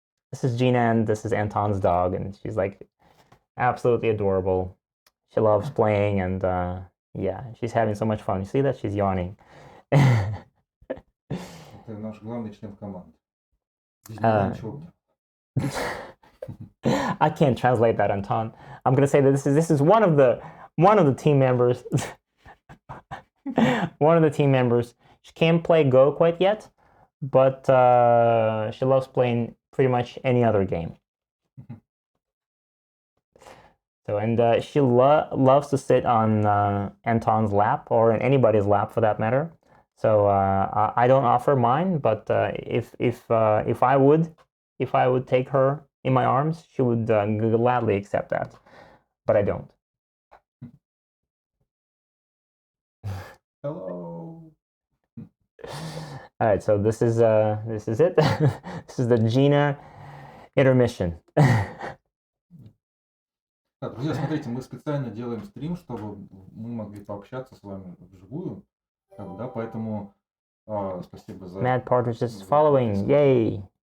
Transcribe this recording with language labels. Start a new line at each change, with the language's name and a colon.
English: This is Jeena, and this is Anton's dog, and she's like absolutely adorable. She loves playing, and yeah, she's having so much fun. You see that? She's yawning.
Russian: Это наш главный член команды. Без него ничего.
English: I can't translate that, Anton. I'm gonna say that this is one of the team members. One of the team members. She can't play Go quite yet, but she loves playing pretty much any other game. So, and she loves to sit on Anton's lap, or in anybody's lap for that matter. So I don't offer mine, but if I would take her in my arms, she would gladly accept that. But I don't. Hello. All right, so this is it. This is the Jeena intermission.
Russian: Так, друзья, смотрите, мы специально делаем стрим, чтобы мы могли пообщаться с вами вживую, да, поэтому спасибо за...
English: Mad Partridge is following, yay!